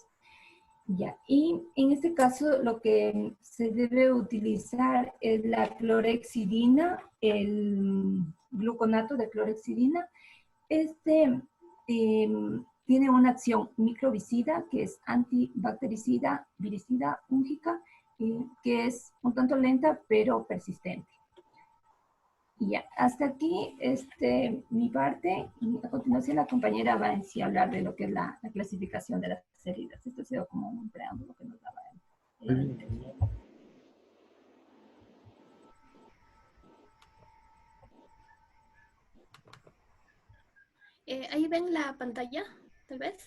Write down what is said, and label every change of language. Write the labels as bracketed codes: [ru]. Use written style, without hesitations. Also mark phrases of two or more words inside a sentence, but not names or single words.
[es] Ya, y en este caso lo que se debe utilizar es la clorhexidina, el gluconato de clorhexidina. Este tiene una acción microbicida que es antibactericida, viricida, fúngica, que es un tanto lenta pero persistente. Y ya, hasta aquí mi parte, y a continuación la compañera va en sí a hablar de lo que es la clasificación de las heridas. Esto ha sido como un preámbulo que nos daba Ahí ven la pantalla, tal vez.